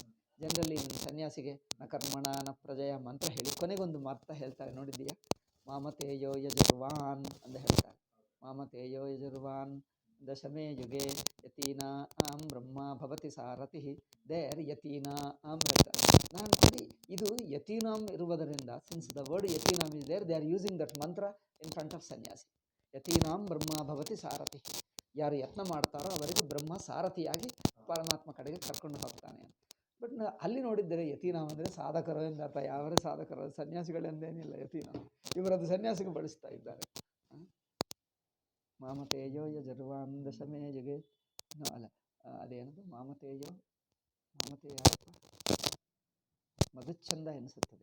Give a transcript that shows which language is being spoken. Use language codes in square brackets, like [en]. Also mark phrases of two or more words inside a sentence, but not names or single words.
[kn] ಜನರಲಿ ಸನ್ಯಾಸಿಗೆ [sa] ನ ಕರ್ಮಣ ನ ಪ್ರಜೆಯ [kn] ಮಂತ್ರ ಹೇಳಿ ಕೊನೆಗೊಂದು ಅರ್ಥ ಹೇಳ್ತಾರೆ, ನೋಡಿದ್ದೀಯಾ? [sa] ಮಾಮತೇಯೋ ಯಜುರ್ವಾನ್ [kn] ಅಂತ ಹೇಳ್ತಾರೆ. [sa] ಮಾಮತೇಯೋ ಯಜುರ್ವಾನ್ ದಶಮೇ ಯುಗೆ ಯತೀನಾ ಆಂ ಬ್ರಹ್ಮ ಭವತಿ ಸಾರಥಿ. [kn] ದೇರ್ ಯತೀನಾ ಆಂ ಹೇಳ್ತಾರೆ. ನಾನು ಸರಿ, ಇದು ಯತೀನಾಂ ಇರುವುದರಿಂದ, [en] Since the word ಯತೀನಾಂ is there, they are using that ಮಂತ್ರ in front of ಸನ್ಯಾಸಿ. [sa] ಯತೀನಾಂ ಬ್ರಹ್ಮ ಭವತಿ ಸಾರಥಿ. [kn] ಯಾರು ಯತ್ನ ಮಾಡ್ತಾರೋ ಅವರಿಗೆ ಬ್ರಹ್ಮ ಸಾರಥಿಯಾಗಿ ಪರಮಾತ್ಮ ಕಡೆಗೆ ಕರ್ಕೊಂಡು ಹೋಗ್ತಾನೆ ಅಂತ. ಬಟ್ ಅಲ್ಲಿ ನೋಡಿದ್ದರೆ ಯತೀನಾಂ ಅಂದರೆ ಸಾಧಕರು ಎಂದರ್ಥ. ಯಾವರೇ ಸಾಧಕರು, ಸನ್ಯಾಸಿಗಳೆಂದೇನಿಲ್ಲ ಯತೀನಾಂ. ಇವರದು ಸನ್ಯಾಸಿಗೆ ಬಳಸ್ತಾ ಇದ್ದಾರೆ. [sa] ಮಾಮತೇಯೋ ಯಜುರ್ವಾನ್ ದಶಮೇ ಯುಗೆ [kn] ಅಲ್ಲ, ಅದೇನದು ಮಾಮತೇಯೋ ಮಧುಚ್ಛಂದ ಎನಿಸುತ್ತದೆ.